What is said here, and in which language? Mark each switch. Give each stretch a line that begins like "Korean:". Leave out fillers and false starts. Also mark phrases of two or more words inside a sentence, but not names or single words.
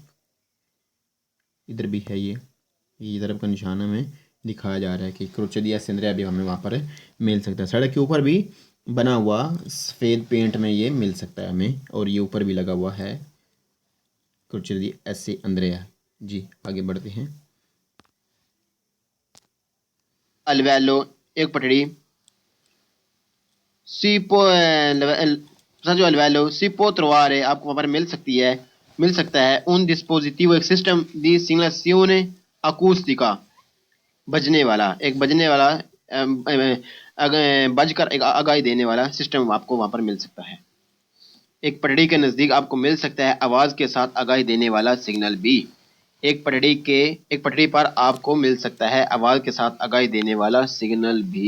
Urdu: ادھر بھی ہے یہ ضرب کا نشان ہمیں دکھایا جا رہا ہے کہ
Italian: croce di Alessandria
Urdu: بھی ہمیں وہاں پر مل سکتا ہے. سڑک کے اوپر بھی بنا ہوا سفید پینٹ میں یہ مل سکتا ہے ہمیں اور یہ اوپر بھی لگا ہوا ہے
Italian: croce di Alessandria.
Urdu: جی آگے بڑھتے ہیں.
Italian: a livello
Urdu: ایک پٹڑی.
Italian: Si può passaggio a livello si può trovare
Urdu: آپ کو وہاں پر مل سکتا ہے
Italian: un dispositivo
Urdu: ایک سسٹم
Italian: di segnalazione acustica
Urdu: ایک بجنے والا بج کر ایک آگاہی دینے والا سسٹم آپ کو وہاں پر مل سکتا ہے۔ ایک پٹڑی کے نزدیک آپ کو مل سکتا ہے آواز کے ساتھ آگاہی دینے والا سگنل بھی۔ ایک پٹڑی پر آپ کو مل سکتا ہے آواز کے ساتھ آگاہی دینے والا سگنل بھی۔